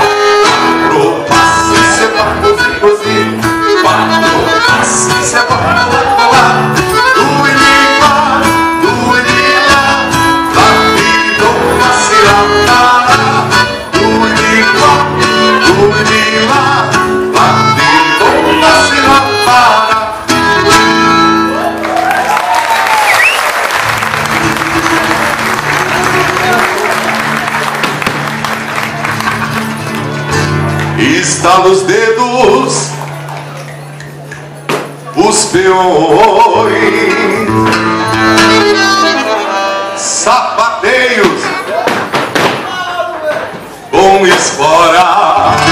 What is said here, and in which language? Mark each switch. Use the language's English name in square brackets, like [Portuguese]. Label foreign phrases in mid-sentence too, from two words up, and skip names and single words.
[Venetian] Quattro passi se fa così, quattro passi se fa là, due di qua, due di là, la ritorna si la farà, due di qua, due di là, la ritorna si la farà. [Portuguese] Estala os dedos, os peões, sapateios com espora,